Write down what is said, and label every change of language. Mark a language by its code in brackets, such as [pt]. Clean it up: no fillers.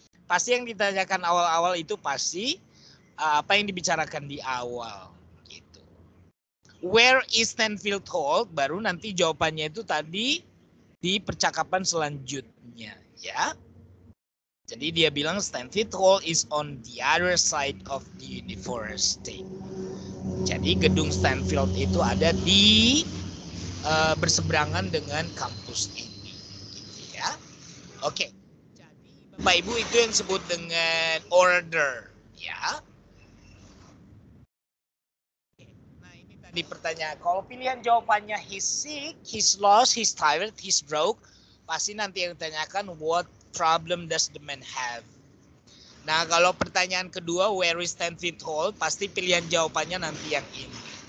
[id] Pasti yang ditanyakan awal-awal itu pasti apa yang dibicarakan di awal gitu. [en] Where is Stanfield Hall? [id] Baru nanti jawabannya itu tadi di percakapan selanjutnya ya. Jadi dia bilang [en] Stanfield Hall is on the other side of the university. [id] Jadi gedung Stanfield itu ada di berseberangan dengan kampus ini gitu ya. Oke. Jadi Bapak Ibu itu yang disebut dengan order ya. Di pertanyaan, kalau pilihan jawabannya [en] he's sick, he's lost, he's tired, he's broke, [id] pasti nanti yang ditanyakan [en] what problem does the man have. [id] Nah kalau pertanyaan kedua [en] where is Stanfield Hall, [id] pasti pilihan jawabannya nanti yang ini.